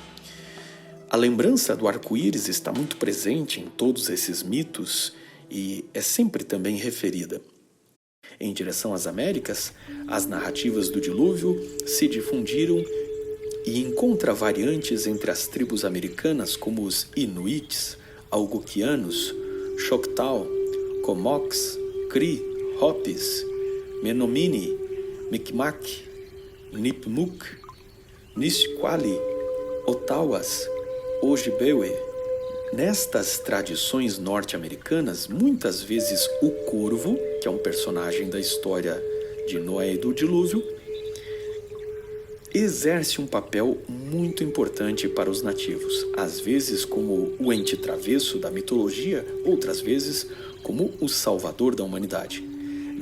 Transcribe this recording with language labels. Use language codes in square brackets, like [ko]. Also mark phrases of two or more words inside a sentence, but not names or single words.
[pt] A lembrança do arco-íris está muito presente em todos esses mitos e é sempre também referida. Em direção às Américas, as narrativas do dilúvio se difundiram e encontra variantes entre as tribos americanas como os Inuits, Algonquianos, Choctaw, Comox, Cri, Hopis, Menominee, Micmac, Nipmuc, Nisqually, Ottawas, Ojibwe. Nestas tradições norte-americanas, muitas vezes o corvo, que é um personagem da história de Noé e do dilúvio, exerce um papel muito importante para os nativos, às vezes como o ente travesso da mitologia, outras vezes como o salvador da humanidade.